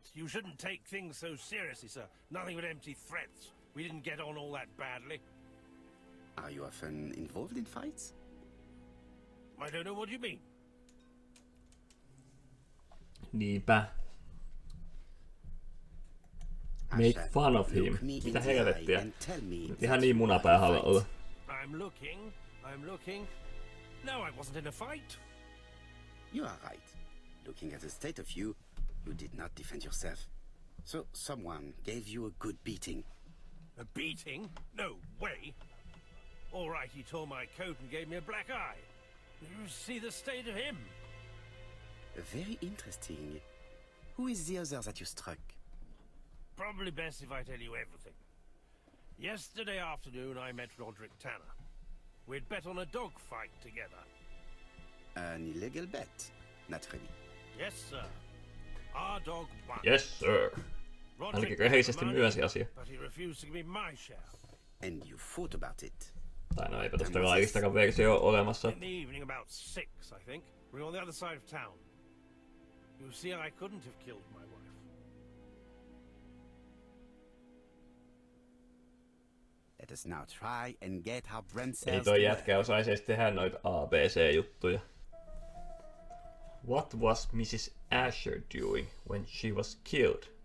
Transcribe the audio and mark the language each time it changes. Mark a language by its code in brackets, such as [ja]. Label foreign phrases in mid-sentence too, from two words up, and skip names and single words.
[en] You shouldn't take things so seriously, sir. Nothing but empty threats. We didn't get on all that badly. Are you often involved in fights? I don't know what you mean. Niinpä. Make fun of him. [fi] Mitä helvettiä? Nyt ihan niin munapää haluaa olla. [en] I'm looking. No, I wasn't in a fight. You are right. Looking at the state of you, you did not defend yourself. So someone gave you a good beating. A beating? No way. All right, he tore my coat and gave me a black eye. You see the state of him? Very interesting. Who is the other that you struck? Probably best if I tell you everything. Yesterday afternoon, I met Roderick Tanner. We'd bet on a dog fight together. An illegal bet, naturally. Yes, sir. Our dog won. Yes, sir. [fi] Ainakin rehellisesti myönsi asia. [en] But he refused to give me my share. And you fought about it. [fi] Tai no eipä tosta laillistakaan versio olemassa. [en] In the evening about 6, I think. We were on the other side of town. You see, I couldn't have killed my wife. Let us now try and get our brain [fi] Ei [en] cells [fi] toi [en] to [fi] jätkä [en] work. [fi] osaisi edes tehdä noita ABC-juttuja. [en] What was Mrs. Asher doing when she was killed?